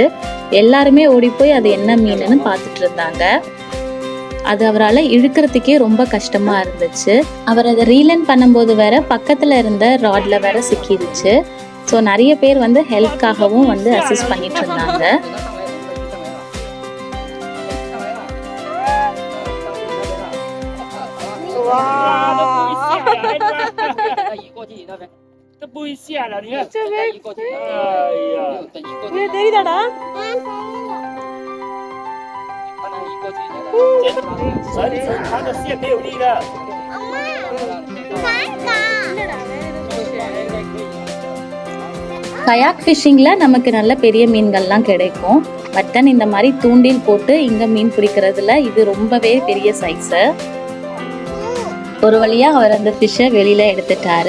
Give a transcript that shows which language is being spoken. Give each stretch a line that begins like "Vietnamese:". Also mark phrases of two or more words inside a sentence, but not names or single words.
Tamil: எல்லாருமே ஓடி போய் அது என்ன மீனுன்னு பார்த்துட்டு இருந்தாங்க. அது அவரால் இழுக்கிறதுக்கே ரொம்ப கஷ்டமாக இருந்துச்சு. அவர் அதை ரீலன் பண்ணும்போது வேற பக்கத்தில் இருந்த ராட்ல வேற சிக்கிடுச்சு. ஸோ நிறைய பேர் வந்து ஹெல்ப்காகவும் வந்து அசிஸ்ட் பண்ணிட்டு இருந்தாங்க.
Chinese: 这不会下了，你看，这边移过去。哎呀，你தெரியுதாடா?把它移过去。绳它的线没有力的。
Tamil: அம்மா, காக்கா.
English: kayak fishing
Tamil: நமக்கு நல்ல பெரிய மீன்கள்லாம் கிடைக்கும்.
English: but then
Tamil: இந்த மாதிரி தூண்டில் போட்டு இங்க மீன் பிடிக்கிறதுல இது ரொம்பவே பெரிய சைஸு. ஒரு வழியா அவர் அந்த ஃபிஷ்ஷை வெளியில எடுத்துட்டாரு.